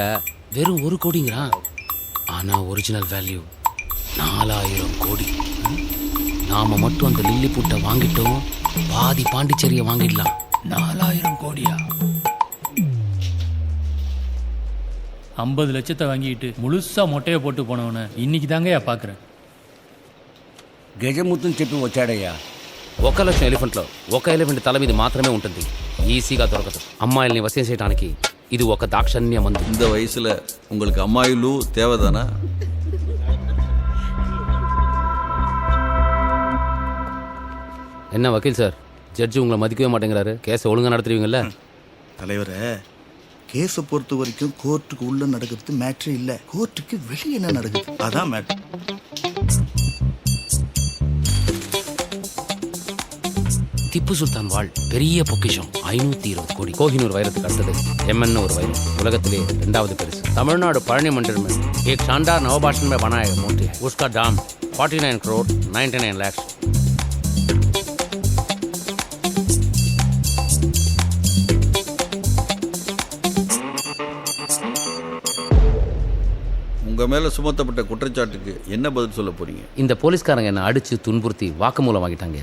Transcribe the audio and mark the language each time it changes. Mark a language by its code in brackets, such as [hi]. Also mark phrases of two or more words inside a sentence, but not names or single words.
[ta] வெறும் 1 கோடிங்கிறான். ஆனால் ஒரிஜினல் வேல்யூ 4000 கோடி. நாம மட்டும் அந்த லில்லி புட்டை வாங்கிட்டோம், பாதி பாண்டிச்சேரியை வாங்கிடலாம். 4000 கோடியா? 50 லட்சத்தை வாங்கிட்டு முழுசா மொட்டையை போட்டு போனவன இன்னைக்கு தாங்கயா பார்க்குறேன். [te] గజముత్తం చెప్పి వచ్చాడయ్యా. 1 లక్షం ఎలిఫెంట్లో 1 ఎలిఫెంట్ తల మీద మాత్రమే ఉంటుంది. ఈజీగా దొరకదు. అమ్మాయిల్ని వశం చేయడానికి ఇది ఒక దాక్షణ్య మందు. [ta] இந்த வயசுல உங்களுக்கு அம்மாயிலு தேவைதானா? என்ன வக்கீல் சார், ஜட்ஜி உங்களை மதிக்கவே மாட்டேங்கிறாரு. கேஸை ஒழுங்காக நடத்துவீங்கல்ல? தலைவரே, கேஸை பொறுத்த வரைக்கும் கோர்ட்டுக்கு உள்ள நடக்கிறது மேட்ரு இல்லை, கோர்ட்டுக்கு வெளியே என்ன நடக்குது அதான் மேட்ரு. திப்பு சுல்தான் வாழ் பெரிய பொக்கிஷம் 520 கோடி. கோஹினூர் வைரத்துக்கு அடுத்தது எம்என் ஒரு வைரம். உலகத்திலே 2வது பெருசு. தமிழ்நாடு பழனி [hi] मंदिर में एक शानदार नवभाषण में बनाया मूर्ति है. उसका दाम 49 करोड़ 99 लाख. [ta] உங்க மேல சுமத்தப்பட்ட குற்றச்சாட்டுக்கு என்ன பதில் சொல்ல போறீங்க? இந்த போலீஸ்காரங்க என்ன அடிச்சு துன்புறுத்தி வாக்குமூலம் வாங்கிட்டாங்க.